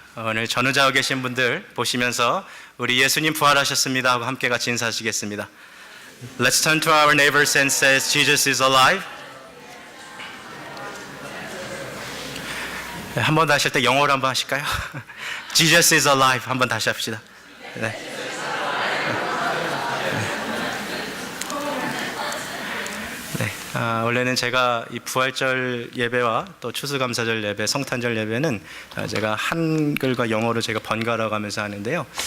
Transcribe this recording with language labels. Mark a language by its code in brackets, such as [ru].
[ko] 오늘 전우자고 계신 분들 보시면서 우리 예수님 부활하셨습니다 하고 함께 같이 인사하시겠습니다. [en] Let's turn to our neighbors and say, Jesus is alive. [ko] 네, 한 번 더 하실 때 영어로 한번 하실까요? [en] Jesus is alive. [ko] 한 번 다시 합시다. 네. 원래는 제가 이 부활절 예배와 또 추수감사절 예배, 성탄절 예배는 제가 한글과 영어로 제가 번갈아 가면서 하는데요.